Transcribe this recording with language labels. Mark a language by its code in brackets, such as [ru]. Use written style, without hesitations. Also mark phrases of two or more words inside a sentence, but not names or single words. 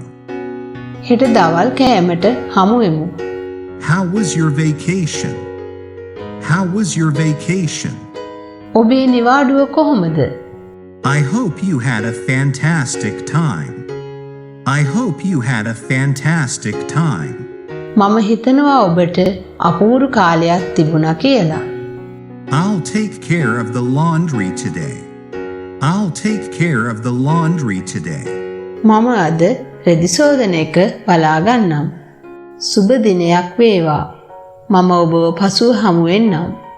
[si] හෙට දවල් කෑමට හමු වෙමු. [en] How was your vacation? How was your vacation? [si] ඔබේ නිවාඩුව කොහොමද? [en] I hope you had a fantastic time. I hope you had a fantastic time. [si] මම හිතනවා ඔබට අපූරු කාලයක් තිබුණා කියලා. [en] I'll take care of the laundry today. I'll take care of the laundry today. [si] මම අද රෙදි සෝදන එක බලා ගන්නම්. සුබ දිනයක් වේවා. මම ඔබව පසුව හමු වෙන්නම්.